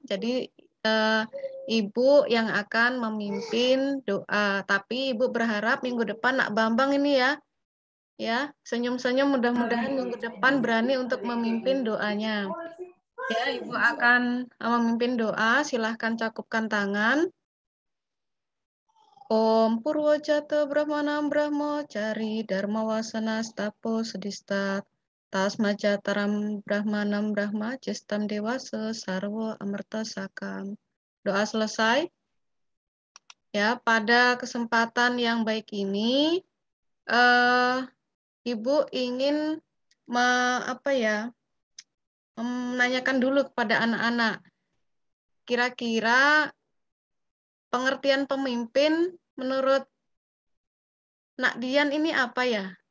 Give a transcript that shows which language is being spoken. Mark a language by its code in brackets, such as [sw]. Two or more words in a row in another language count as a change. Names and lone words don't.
[id] Jadi Ibu yang akan memimpin doa. Tapi Ibu berharap minggu depan Nak Bambang ini ya senyum-senyum, mudah-mudahan minggu depan berani untuk memimpin doanya. Ya, Ibu akan memimpin doa. Silahkan cakupkan tangan. [sa] Om Purwojata Brahmanam Brahmacari Dharma Wasana Stapo Sedistat Tasmajataram Brahmanam Brahma Cistam Dewasa Sarwo Amerta Sakam. [id] Doa selesai. Ya, pada kesempatan yang baik ini, Ibu ingin menanyakan dulu kepada anak-anak. Kira-kira pengertian pemimpin menurut Nak Dian ini apa ya?